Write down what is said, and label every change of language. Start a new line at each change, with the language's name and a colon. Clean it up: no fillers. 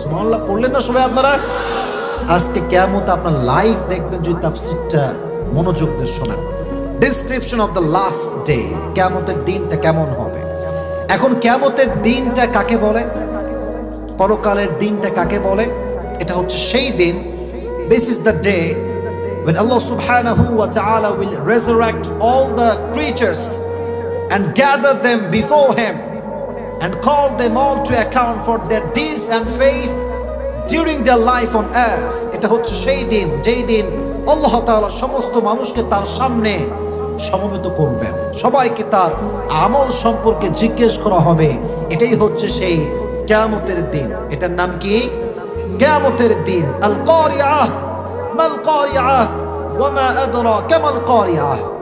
Bangla: সুবহানাল্লাহ পড়লেন না সবাই আপনারা? আজকে কিয়ামত আপনার লাইভ দেখবেন যদি তাফসীরটা মনোযোগ দিয়ে শোনেন। Description of the last day, কিয়ামতের দিনটা কেমন হবে। এখন কিয়ামতের দিনটা কাকে বলে, পরকালের দিনটা কাকে বলে? এটা হচ্ছে সেই দিন,
English: This is the day when Allah subhanahu wa ta'ala will resurrect all the creatures and gather them before him and call them all to account for their deeds and faith during their life on earth.
Bangla: এটা হচ্ছে সেই দিন যেই দিন আল্লাহ তাআলা সমস্ত মানুষকে তার সামনে সমবেত করবেন, সবাইকে তার আমল সম্পর্কে জিজ্ঞেস করা হবে। এটাই হচ্ছে সেই কিয়ামতের দিন। এটার নাম কি? কিয়ামতের দিন।
Arabic: আল কারিয়াহ, মাল কারিয়াহ ওয়া মা আদরাকা মাল কারিয়াহ।